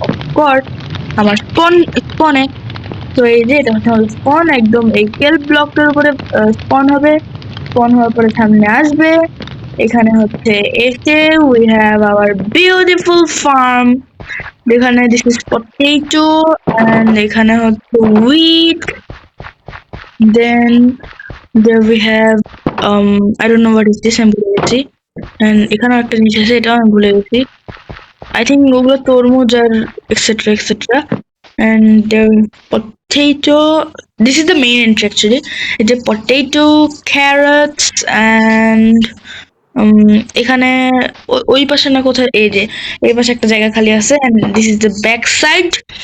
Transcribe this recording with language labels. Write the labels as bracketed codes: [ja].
[bn] Of course আমার স্পনে। তো এই যে এটা হচ্ছে আমাদের স্পন, একদম এই কেল ব্লকটার উপরে স্পন হবে। স্পন হওয়ার পরে সামনে আসবে, এখানে হচ্ছে এসে [en] we have our beautiful farm, [bn] যেখানে [en] this is potato, [bn] অ্যান্ড এখানে হচ্ছে wheat. [en] then there we have I don't know what is this, [bn] আমি ভুলে গেছি। and এখানেও একটা জিনিস আছে, এটাও আমি ভুলে গেছি। I think ওগুলো তরমুজ আর etcetera etcetera. [en] and there potato, this is the main entry actually. it's a potato, carrots, and [bn] এখানে ওই পাশে না কোথায়, এই যে এই পাশে একটা জায়গা খালি আছে, [en] and this is the back side.